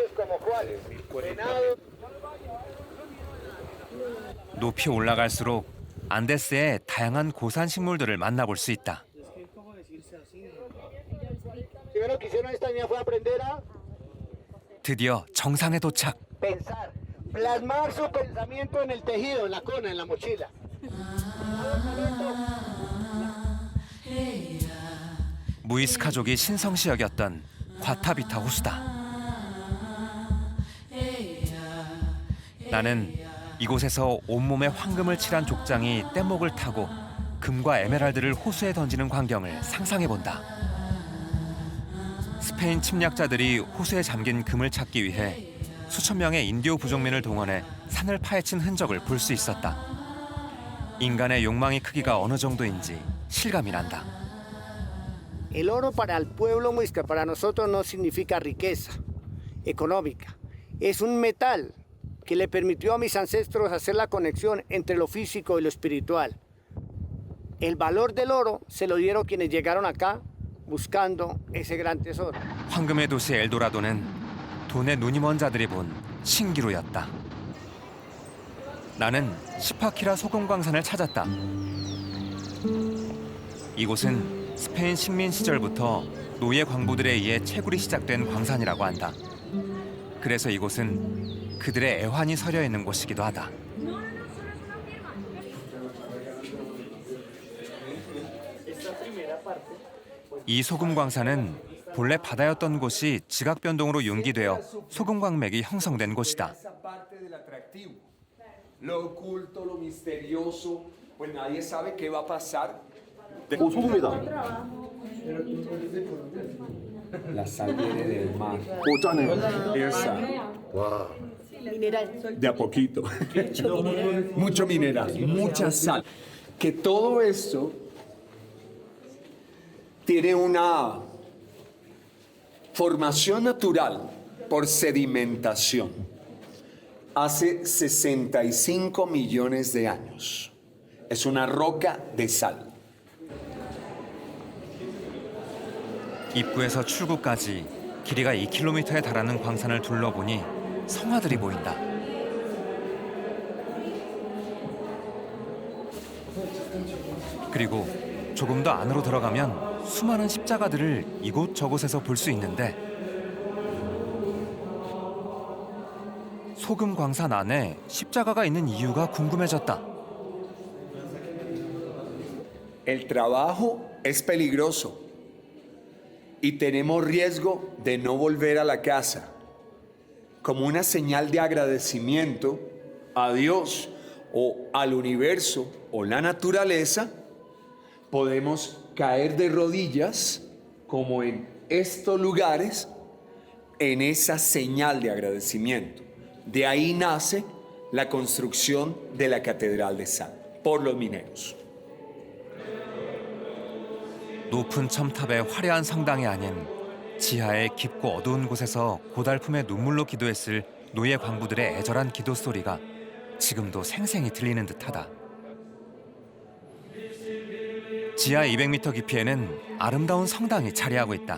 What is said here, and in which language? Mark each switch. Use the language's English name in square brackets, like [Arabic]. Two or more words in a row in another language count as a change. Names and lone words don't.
[Korean] 높이 올라갈수록 안데스의 다양한 고산 식물들을 만나볼 수 있다. 드디어 정상에 도착. [Spanish] Pensar, plasmar su pensamiento en el tejido, en la cona, en la mochila. [Korean] 무이스카족이 신성시 여겼던 과타비타 호수다. 나는 이곳에서 온몸에 황금을 칠한 족장이 뗏목을 타고 금과 에메랄드를 호수에 던지는 광경을 상상해본다. 스페인 침략자들이 호수에 잠긴 금을 찾기 위해 수천 명의 인디오 부족민을 동원해 산을 파헤친 흔적을 볼 수 있었다. 인간의 욕망의 크기가 어느 정도인지 실감이 난다. [Spanish] El oro para el pueblo muisca, para nosotros no significa riqueza económica. Es un metal que le permitió a mis ancestros hacer la conexión entre lo físico y lo espiritual. El valor del oro se lo dieron quienes llegaron acá buscando ese gran tesoro. [Korean] 황금의 도시 엘도라도는 돈에 눈이 먼 자들이 본 신기루였다. 나는 시파키라 소금 광산을 찾았다. 이곳은 스페인 식민 시절부터 노예 광부들에 의해 채굴이 시작된 광산이라고 한다. 그래서 이곳은 그들의 애환이 서려 있는 곳이기도 하다. 이 소금 광산은 본래 바다였던 곳이 지각 변동으로 융기되어 소금 광맥이 형성된 곳이다. [Spanish] Lo oculto, lo misterioso, pues nadie sabe qué va a pasar. [Korean] 오, 소금이다. [Spanish] La sal viene del mar. [Korean] 오, 짜네. [Spanish] Esa. [Korean] 와. [Spanish] De a poquito. Mucho mineral, mucha sal. Que todo esto tiene una formación natural por sedimentación. Hace 65 millones de años. Es una roca de sal. [Korean] 입구에서 출구까지 길이가 2km에 달하는 광산을 둘러보니 성화들이 보인다. 그리고 조금 더 안으로 들어가면 수많은 십자가들을 이곳저곳에서 볼 수 있는데 소금 광산 안에 십자가가 있는 이유가 궁금해졌다. [Spanish] El trabajo es peligroso y tenemos riesgo de no volver a la casa. Como una señal de agradecimiento a Dios o al universo o la naturaleza, podemos caer de rodillas como en estos lugares en esa señal de agradecimiento. De ahí nace la construcción de la Catedral de Sal por los mineros. [Korean] 높은 첨탑의 화려한 성당이 아닌 지하의 깊고 어두운 곳에서 고달픔의 눈물로 기도했을 노예 광부들의 애절한 기도 소리가 지금도 생생히 들리는 듯하다. 지하 200m 깊이에는 아름다운 성당이 자리하고 있다.